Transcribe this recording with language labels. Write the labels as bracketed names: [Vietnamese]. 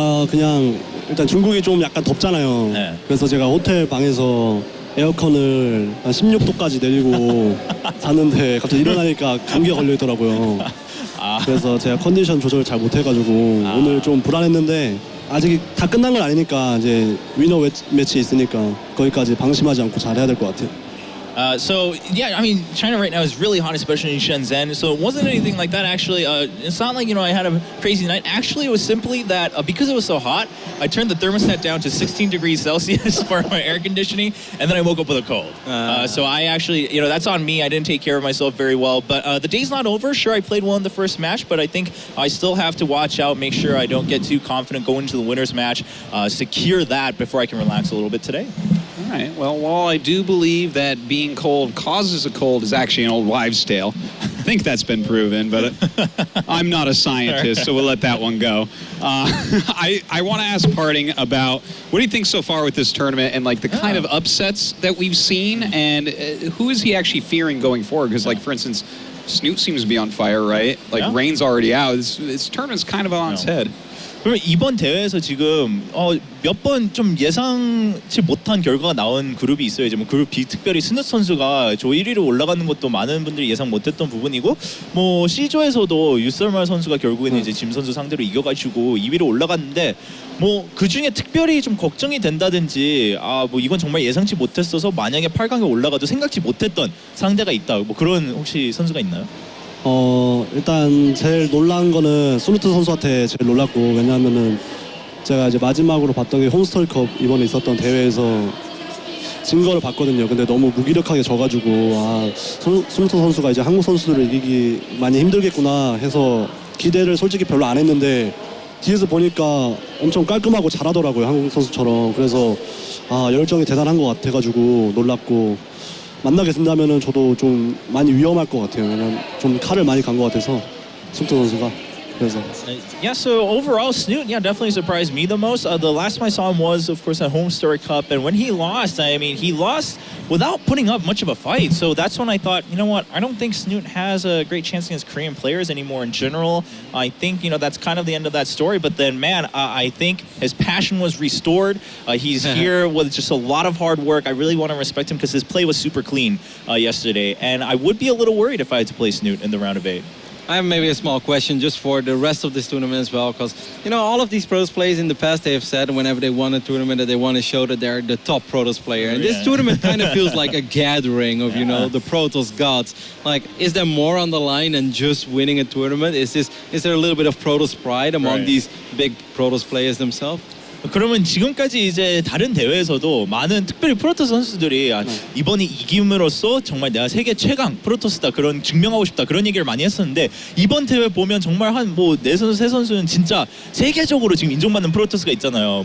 [Korean] 그냥 일단 중국이 좀 약간 덥잖아요. 그래서 제가 호텔 방에서 에어컨을 한 16도까지 내리고 잤는데 갑자기 일어나니까 감기가 걸려 있더라고요. 그래서 제가 컨디션 조절을 잘 못해가지고 오늘 좀 불안했는데 아직 다 끝난 건 아니니까 이제 위너 매치 있으니까 거기까지 방심하지 않고 잘해야 될 것 같아요. [English] So yeah, I mean, China right now is really hot, especially in Shenzhen. So it wasn't anything like that, actually. It's not like, I had a crazy night. Actually, it was simply that because it was so hot, I turned the thermostat down to 16 degrees Celsius for my air conditioning, and then I woke up with a cold. So I actually, that's on me. I didn't take care of myself very well. But the day's not over. Sure, I played well in the first match, but I think I still have to watch out, make sure I don't get too confident going into the winner's match, secure that before I can relax a little bit today. All right. Well, while I do believe that being cold causes a cold is actually an old wives' tale, I think that's been proven, but I'm not a scientist, so we'll let that one go. I want to ask PartinG about what do you think so far with this tournament and like the kind of upsets that we've seen, and who is he actually fearing going forward? Because like, for instance, Snoot seems to be on fire, right? Like Rain's already out. This tournament's kind of on its head. [Korean] 그러면 이번 대회에서 지금 몇 번 좀 예상치 못한 결과가 나온 그룹이 있어요. 이제 뭐 그룹 B 특별히 스누 선수가 조 1위로 올라가는 것도 많은 분들이 예상 못했던 부분이고, 뭐 C조에서도 유설말 선수가 결국에는 이제 짐 선수 상대로 이겨가지고 2위로 올라갔는데, 뭐 그 중에 특별히 좀 걱정이 된다든지, 뭐 이건 정말 예상치 못했어서 만약에 8강에 올라가도 생각지 못했던 상대가 있다. 뭐 그런 혹시 선수가 있나요? 일단 제일 놀란 거는 소누트 선수한테 제일 놀랐고, 왜냐하면은 제가 이제 마지막으로 봤던 게 홈스토리컵 이번에 있었던 대회에서 진 거를 봤거든요. 근데 너무 무기력하게 져가지고 소누트 선수가 이제 한국 선수들을 이기기 많이 힘들겠구나 해서 기대를 솔직히 별로 안 했는데 뒤에서 보니까 엄청 깔끔하고 잘하더라고요, 한국 선수처럼. 그래서 열정이 대단한 것 같아가지고 놀랐고, 만나게 된다면은 저도 좀 많이 위험할 것 같아요. 왜냐면 좀 칼을 많이 간 것 같아서 승태 선수가. 그래서. [English] Yeah, so overall, Snoot, definitely surprised me the most. The last time I saw him was, of course, at Home Story Cup, and when he lost, I mean, he lost without putting up much of a fight. So that's when I thought, you know what, I don't think Snoot has a great chance against Korean players anymore in general. I think, that's kind of the end of that story. But then, man, I think his passion was restored. He's here with just a lot of hard work. I really want to respect him because his play was super clean yesterday. And I would be a little worried if I had to play Snoot in the round of 8. I have maybe a small question just for the rest of this tournament as well, because all of these Protoss players in the past, they have said whenever they won a tournament that they want to show that they're the top Protoss player. And this tournament kind of feels like a gathering of the Protoss gods. Like, is there more on the line than just winning a tournament? Is there a little bit of Protoss pride among these big Protoss players themselves? [Korean] 그러면 지금까지 이제 다른 대회에서도 많은 특별히 프로토스 선수들이 이번에 이김으로써 정말 내가 세계 최강 프로토스다 그런 증명하고 싶다 그런 얘기를 많이 했었는데 이번 대회 보면 정말 한 뭐 네 선수 세 선수는 진짜 세계적으로 지금 인정받는 프로토스가 있잖아요.